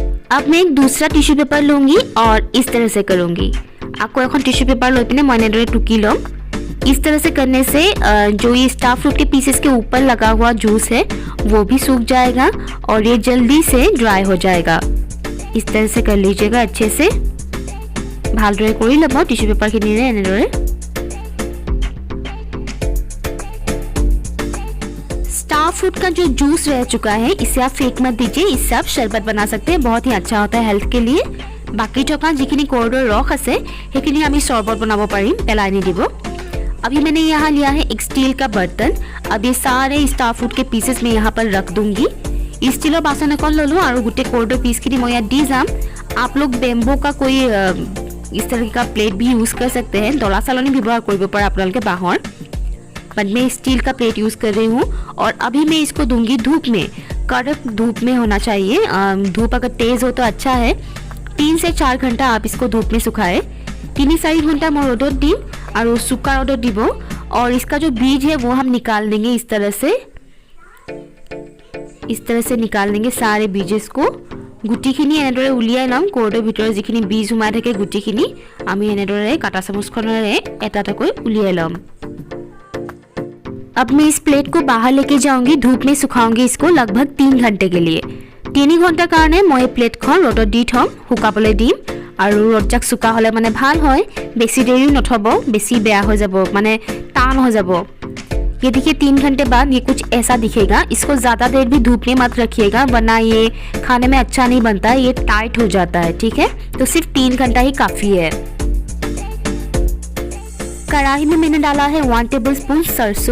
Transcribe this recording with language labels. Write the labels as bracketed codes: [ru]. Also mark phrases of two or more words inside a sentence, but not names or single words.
[hi] अब मैं एक दूसरा टिश्यू पेपर लूँगी और इस तरह से करूँगी। [as] आपको এখন [en] tissue paper [as] লৈ পিনে মই এনেদৰে টুকি ল'ম। [hi] इस तरह से करने से जो ये [en] star fruit [hi] के पीसेस के ऊपर लगा हुआ जूस है वो भी सूख जाएगा और ये जल्दी से ड्राई हो जाएगा। इस तरह से कर लीजिएगा अच्छे से। [as] ভালদৰে কৰি ল'ব [en] tissue paperখিনিৰে [as] এনেদৰে। [en] star fruit [hi] का जो जूस रह चुका है इसे आप फेंक मत दीजिए, इससे आप शरबत बना सकते हैं, बहुत ही अच्छा होता है हेल्थ के लिए। [as] बाकी থকা যিখিনি কৰ্ডৰ ৰস আছে সেইখিনি আমি শৰবত বনাব পাৰিম, পেলাই নিদিব। [hi] अभी मैंने यहाँ लिया है एक स्टील का बर्तन। अब ये सारे [en] star fruit [hi] के पीसेस मैं यहाँ पर रख दूंगी। [as] ষ্টীলৰ বাচন এখন ললো আৰু গোটে কৰ্ডৰ পিসখিনি মই ইয়াত দি যাম। [hi] आप लोग बेम्बो का कोई इस तरह का प्लेट भी यूज कर सकते हैं, [as] ডলা চালনি ব্যৱহাৰ কৰিব পাৰে আপোনালোকে বাহৰ। [hi] बट मैं स्टील का प्लेट यूज कर रही हूँ और अभी मैं इसको दूंगी धूप में। कड़क धूप में होना चाहिए, धूप अगर तेज हो तो अच्छा है। 3 से 4 घंटा आप इसको धूप में सुखाए। 3-4 घंटा मैं [as] ৰ'দত দিম [hi] और [as] শুকা ৰ'দত দিব [hi] और इसका जो बीज है वो हम निकाल देंगे। इस तरह से निकाल देंगे सारे बीजेस को। [as] गुटिखिनि এনেদৰে উলিয়াই লম। কৰ্ডৰ ভিতৰত যিখিনি বীজ সোমাই থাকে গুটিখিনি আমি এনেদৰে কাটা চামুচখনেৰে এটা এটাকৈ উলিয়াই লম। [hi] अब मैं इस प्लेट को बाहर लेके जाऊंगी, धूप में सुखाऊंगी इसको लगभग 3 घंटे के लिए। [as] 3 घंटा কাৰণে মই প্লেটখন ৰ'দত দি থম, শুকাবলৈ দিম আৰু ৰ'দজাক শুকা হ'লে মানে ভাল হয়। বেছি দেৰি নথব, বেছি বেয়া হৈ যাব, মানে টান হৈ যাব। [hi] ये देखिए 3 घंटे बाद ये कुछ ऐसा दिखेगा। इसको ज़्यादा देर भी धूप में मत रखिएगा वरना ये खाने में अच्छा नहीं बनता है, ये टाइट हो जाता है। ठीक है, तो सिर्फ 3 घंटा ही काफ़ी है। कढ़ाई में मैंने डाला है 1 टेबलस्पून सरसों।